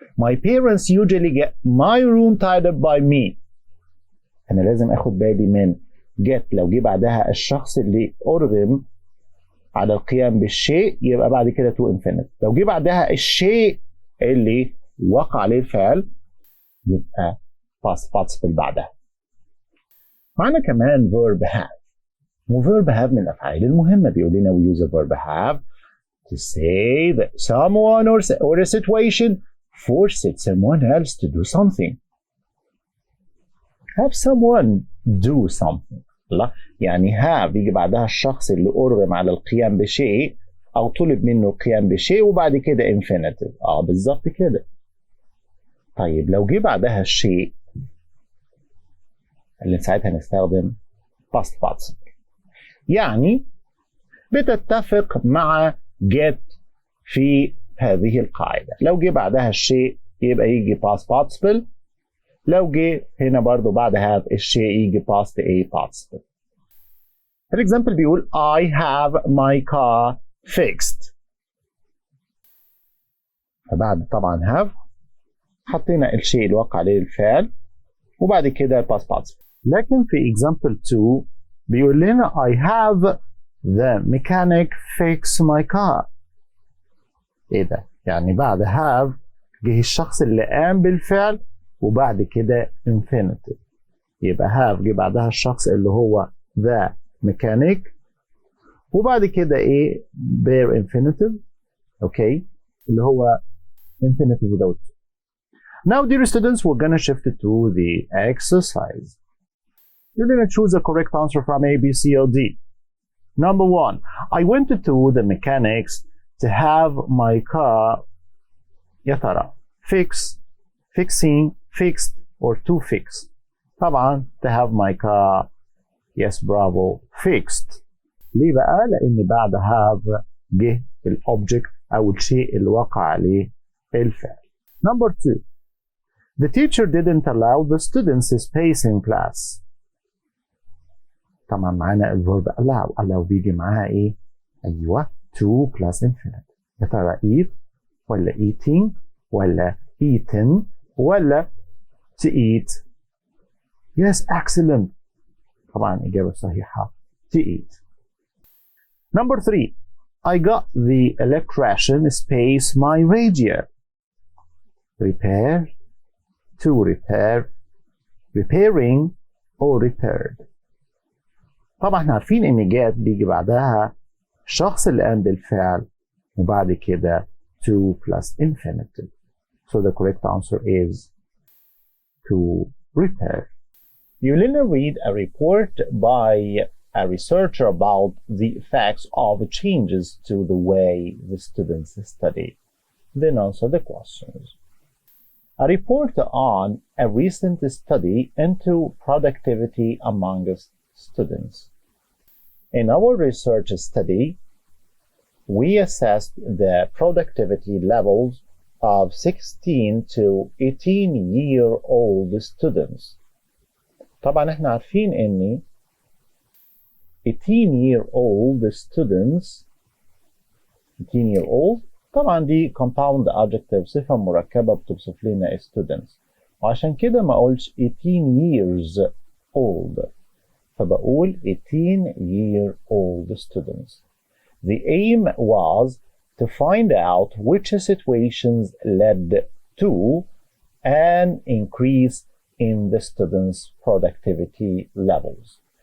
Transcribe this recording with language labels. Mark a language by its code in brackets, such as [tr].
[en] My parents usually get my room tidied by me. [ar] انا لازم اخد بالي من get لو جه بعدها الشخص اللي ارغم على القيام بالشيء يبقى بعد كده to infinite. لو جه بعدها الشيء اللي وقع عليه الفعل يبقى past participle بعدها. معنا كمان verb have. وverb have من الافعال المهمه. بيقول لنا [en] we use a verb have to say that someone or a situation forced someone else to do something. have someone do something. [ar] لا يعني have يجي بعدها الشخص اللي أرغم على القيام بشيء أو طلب منه القيام بشيء وبعد كده infinitive. بالظبط كده. طيب لو جه بعدها الشيء اللي ساعتها نستخدم past participle. يعني بتتفق مع get في هذه القاعدة. لو جه بعدها الشيء يبقى يجي past participle. لو جه هنا برضو بعد have الشيء يجي past a participle. الإكزامبل بيقول [en] I have my car fixed. [ar] فبعد طبعا have حطينا الشيء اللي وقع عليه الفعل وبعد كده past participle. لكن في [en] example 2 [ar] بيقول لنا [en] I have the mechanic fix my car. [ar] ايه ده؟ يعني بعد have جه الشخص اللي قام بالفعل وبعد كده infinitive. يبقى have جه بعدها الشخص اللي هو the mechanic وبعد كده ايه bare infinitive. اوكي اللي هو infinitive without. [en] Now dear students we're gonna shift it to the exercise. You're gonna choose a correct answer from A, B, C, or D. Number 1. I went to the mechanics to have my car [ar] يا ترى [en] fix, fixing, fixed or to fix. [ar] طبعا [en] to have my car yes bravo fixed. [ar] ليه بقى؟ لأن بعد have جه الأوبجكت أو الشيء اللي وقع عليه الفعل. [en] Number 2. The teacher didn't allow the students space in class. [ar] طبعا معانا الفيرب allow بيجي معاها ايه؟ ايوه [en] to plus infinite. [ar] يا ترى eat ولا eating ولا eaten ولا [en] to eat. Yes, excellent. [ar] طبعا إجابة صحيحة to eat. [en] Number 3. I got the electrician space my radio. Repair, to repair, repairing, or repaired. [ar] طبعا احنا عارفين ان جات بيجي بعدها الشخص اللي قام بالفعل وبعد كده to plus infinitive. [en] So the correct answer is to repair. You will read a report by a researcher about the effects of changes to the way the students study. Then answer the questions. A report on a recent study into productivity among students. In our research study, we assessed the productivity levels of 16 to 18-year-old students. [ar] طبعا احنا عارفين ان 18-year-old students 18-year-old طبعا دي compound adjective صفة مركبة بتوصف لنا students وعشان كده ما اقولش 18 years old فبقول 18-year-old students. [en] The aim was to find out which situations led to an increase in the students' productivity levels.